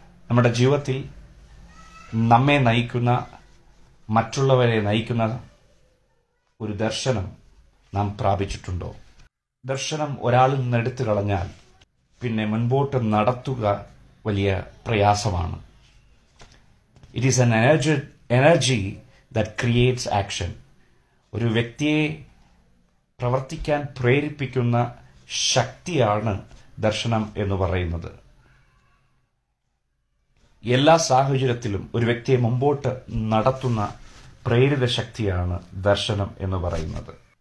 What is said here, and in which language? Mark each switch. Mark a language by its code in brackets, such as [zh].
[ml] നമ്മുടെ ജീവിതത്തിൽ നമ്മെ നയിക്കുന്ന, മറ്റുള്ളവരെ നയിക്കുന്ന ഒരു ദർശനം നാം പ്രാപിച്ചിട്ടുണ്ടോ? ദർശനം ഒരാളിൽ നിന്ന് എടുത്തു കളഞ്ഞാൽ പിന്നെ മുൻപോട്ട് നടത്തുക വലിയ പ്രയാസമാണ്. [en] It is an energy that creates action. [ml] ഒരു വ്യക്തിയെ പ്രവർത്തിക്കാൻ പ്രേരിപ്പിക്കുന്ന ശക്തിയാണ് ദർശനം എന്ന് പറയുന്നത്. എല്ലാ സാഹചര്യത്തിലും ഒരു വ്യക്തിയെ മുമ്പോട്ട് നടത്തുന്ന പ്രേരിത ശക്തിയാണ് ദർശനം എന്ന് പറയുന്നത്.